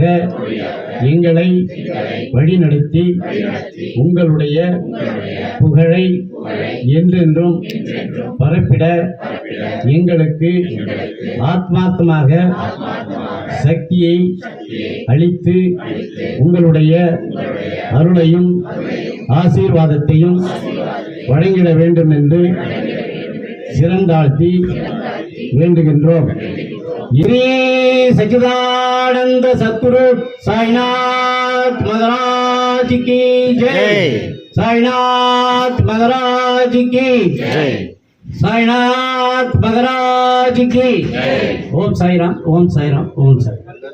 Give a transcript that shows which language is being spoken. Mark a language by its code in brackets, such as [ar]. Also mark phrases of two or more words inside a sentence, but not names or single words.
[ta] எங்களை வழிநடத்தி உங்களுடைய புகழை என்றென்றும் பரப்பிட எங்களுக்கு ஆத்மார்த்தமாக சக்தியை அளித்து உங்களுடைய அருளையும் ஆசீர்வாதத்தையும் வழங்கிட வேண்டும் என்று சிறந்தாழ்த்தி வேண்டுகின்றோம். [hi] இனி सच्चिदानंद सद्गुरु साईनाथ महाराज की जय, साईनाथ महाराज की जय, साईनाथ महाराज की जय. ओम साईराम, ओम साईराम, ओम साईराम.